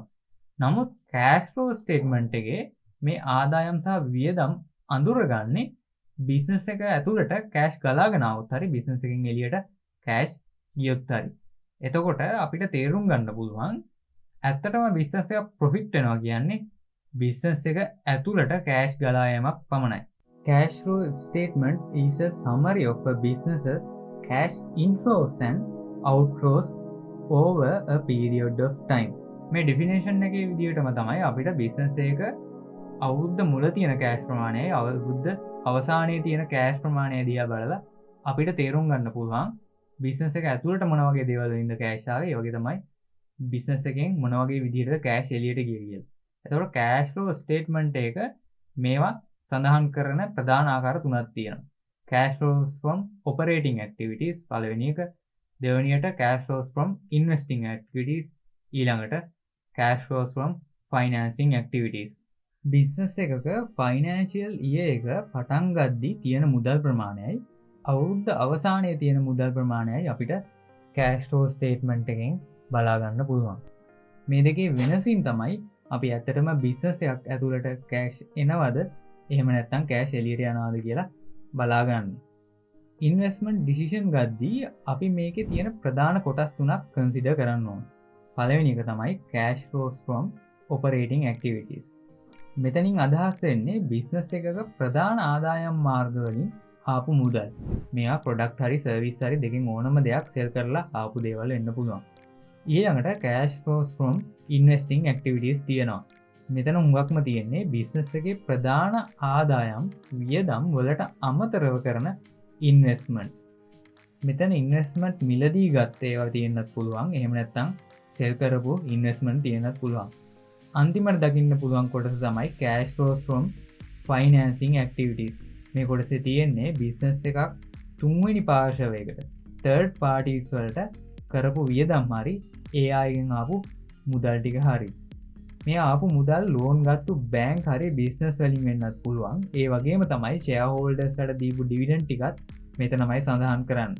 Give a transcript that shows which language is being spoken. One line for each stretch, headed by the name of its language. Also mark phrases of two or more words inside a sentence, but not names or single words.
Sinhala: නමුත්
English: cash flow statement
Sinhala: එකේ මේ ආදායම් සහ වියදම් අඳුරගන්නේ බිස්නස් එක ඇතුළට කෑෂ් ගලාගෙන આવොත් හරි බිස්නස් එකෙන් එළියට කෑෂ් ගියොත් හරි. එතකොට අපිට තේරුම් ගන්න පුළුවන් ඇත්තටම බිස්නස් එක ප්‍රොෆිට් වෙනවා කියන්නේ බිස්නස් එක ඇතුළට කෑෂ් ගලා යෑමක් පමණයි.
English: Cash flow statement is a summary of a business's cash inflows and outflows over a period of time.
Sinhala: මේ ඩෙෆිනේෂන් එකේ විදිහටම තමයි අපිට බිස්නස් එක අවුරුද්ද මුල තියෙන කෑෂ් ප්‍රමාණයයි අවුරුද්ද අවසානයේ තියෙන කෑෂ් ප්‍රමාණය දිහා බලලා අපිට තේරුම් ගන්න පුළුවන් බිස්නස් එක ඇතුළට මොන වගේ දේවල් වලින්ද කෑෂ් ආවේ. ඒ වගේ තමයි බිස්නස් එකෙන් මොන වගේ විදිහටද කෑෂ් එළියට ගියේ කියලා. එතකොට
English: cash flow statement
Sinhala: එක මේවා සඳහන් කරන ප්‍රධාන ආකාර තුනක් තියෙනවා.
English: cash flows from operating activities
Sinhala: පළවෙනි එක, දෙවෙනියට
English: cash flows from investing activities,
Sinhala: ඊළඟට
English: cash flows from financing activities.
Sinhala: බිස්නස් එකක
English: financial year
Sinhala: එක පටන් ගද්දී තියෙන මුදල් ප්‍රමාණයයි අවුරුද්ද අවසානයේ තියෙන මුදල් ප්‍රමාණයයි අපිට
English: cash flow statement
Sinhala: එකෙන් බලා ගන්න පුළුවන්. මේ දෙකේ වෙනසින් තමයි අපි ඇත්තටම බිස්නස් එකක් ඇතුළට කෑෂ් එනවද එහෙම නැත්නම් කෑෂ් එළියට යනවද කියලා බලා ගන්න.
English: investment decision
Sinhala: ගද්දී අපි මේකේ තියෙන ප්‍රධාන කොටස් තුනක් කන්සිඩර් කරන්න ඕන. පළවෙනි එක තමයි
English: cash flows from operating activities.
Sinhala: මෙතනින් අදහස් වෙන්නේ බිස්නස් එකක ප්‍රධාන ආදායම් මාර්ග වලින් ආපු මුදල්. මේවා ප්‍රොඩක්ට් හරි සර්විස් හරි දෙකෙන් ඕනම දෙයක් සෙල් කරලා ආපු දේවල් වෙන්න පුළුවන්. ඊළඟට
English: cash flows from investing activities
Sinhala: තියෙනවා. මෙතන හුඟක්ම තියෙන්නේ බිස්නස් එකේ ප්‍රධාන ආදායම් වියදම් වලට අමතරව කරන ඉන්වෙස්ට්මන්ට්. මෙතන ඉන්වෙස්ට්මන්ට් මිලදී ගත්ත ඒවා තියෙන්නත් පුළුවන්. එහෙම නැත්නම් සෙල් කරපු ඉන්වෙස්ට්මන්ට් තියෙන්නත් පුළුවන්. අන්තිමට දකින්න පුළුවන් කොටස තමයි
English: cash flows from financing activities.
Sinhala: මේ කොටසේ තියෙන්නේ බිස්නස් එකක් තුන්වෙනි පාර්ශවයකට
English: third parties
Sinhala: වලට කරපු වියදම් හරි ඒ අයගෙන් ආපු මුදල් ටික හරි. මේ ආපු මුදල් ලෝන් ගත්තු බැංක් හරි බිස්නස් වලින් වෙන්නත් පුළුවන්. ඒ වගේම තමයි ෂෙයා හෝල්ඩර්ස්ලට දීපු ඩිවිඩන්ඩ් ටිකත් මෙතනමයි සඳහන් කරන්නේ.